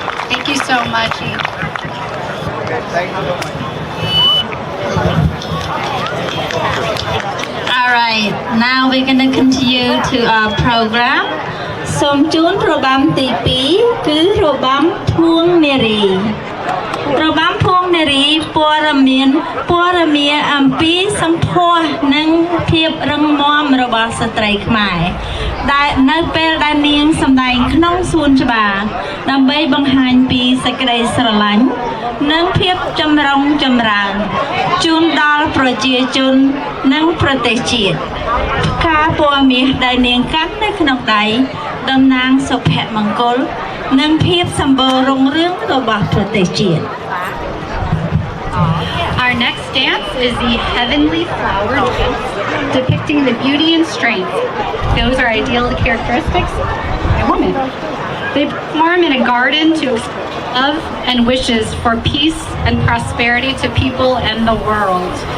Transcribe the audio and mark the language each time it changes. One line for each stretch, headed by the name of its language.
English: Thank you so much. All right, now we're going to continue to our program.
Khmer: សូមជូនរបាំទី 2 គឺរបាំភួងនារី របាំភួងនារីព័ត៌មានអំពីសម្ផស្សនិងភាពរឹងមាំរបស់ស្ត្រីខ្មែរ ដែលនៅពេលដែលនាងសម្ដែងក្នុងសួនច្បារដើម្បីបង្ហាញពីសេចក្តីស្រឡាញ់និងភាពចម្រុងចម្រើនជូនដល់ប្រជាជននិងប្រទេសជាតិ ផ្កាពណ៌មាសដែលនាងកាត់នៅក្នុងដៃតំណាងសុភមង្គលនិងភាពសម្បូររុងរឿងរបស់ប្រទេសជាតិ
English: Our next dance is the Heavenly Flower Dance, depicting the beauty and strength. Those are ideal characteristics of a woman. They perform in a garden to express love and wishes for peace and prosperity to people and the world.